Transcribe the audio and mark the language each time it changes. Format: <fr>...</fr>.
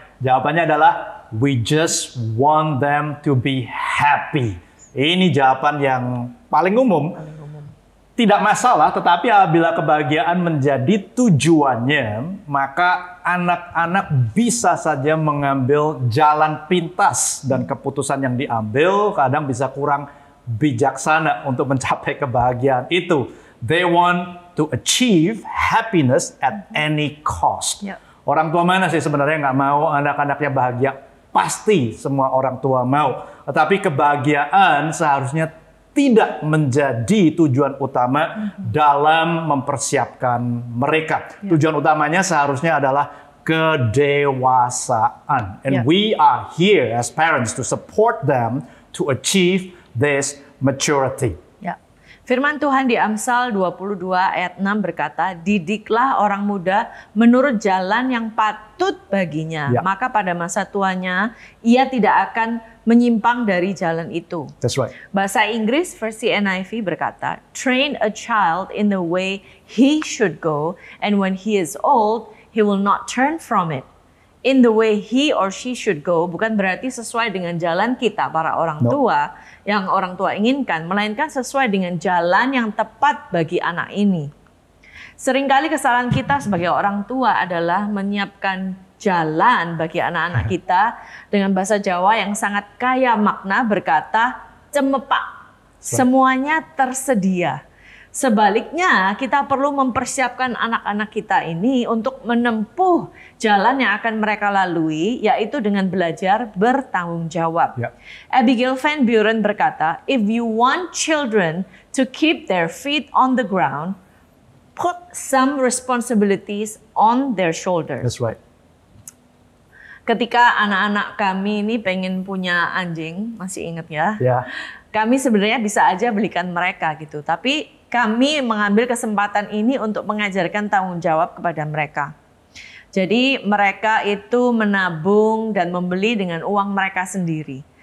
<id>Jawabannya adalah,</id> <en>we just want them to be happy.</en> <id>Ini jawaban yang paling umum. Tidak masalah, tetapi apabila kebahagiaan menjadi tujuannya, maka anak-anak bisa saja mengambil jalan pintas dan keputusan yang diambil kadang bisa kurang bijaksana untuk mencapai kebahagiaan itu.</id> <en>They want to achieve happiness at any cost.</en> <id>Orang tua mana sih sebenarnya nggak mau anak-anaknya bahagia? Pasti semua orang tua mau. Tetapi kebahagiaan seharusnya tidak menjadi tujuan utama dalam mempersiapkan mereka. Tujuan utamanya seharusnya adalah kedewasaan.</id> <en>And we are here as parents to support them to achieve this maturity.</en> <id>Firman Tuhan di Amsal 22 ayat 6 berkata, didiklah orang muda menurut jalan yang patut baginya. Maka pada masa tuanya, ia tidak akan menyimpang dari jalan itu.</id> <en>That's right.</en> <id>Bahasa Inggris versi NIV berkata,</id> <en>train a child in the way he should go, and when he is old, he will not turn from it. In the way he or she should go</en> <id>bukan berarti sesuai dengan jalan kita para orang tua yang orang tua inginkan, melainkan sesuai dengan jalan yang tepat bagi anak ini. Seringkali kesalahan kita sebagai orang tua adalah menyiapkan jalan bagi anak-anak kita dengan bahasa Jawa yang sangat kaya makna berkata cemepak, semuanya tersedia. Sebaliknya, kita perlu mempersiapkan anak-anak kita ini untuk menempuh jalan yang akan mereka lalui, yaitu dengan belajar bertanggung jawab.</id> <en>Abigail Van Buren</en> <id>berkata,</id> <en>if you want children to keep their feet on the ground, put some responsibilities on their shoulders. That's right.</en> <id>Ketika anak-anak kami ini pengen punya anjing, masih ingat ya? Kami sebenarnya bisa aja belikan mereka gitu, tapi kami mengambil kesempatan ini untuk mengajarkan tanggung jawab kepada mereka. Jadi mereka itu menabung dan membeli dengan uang mereka sendiri.</id>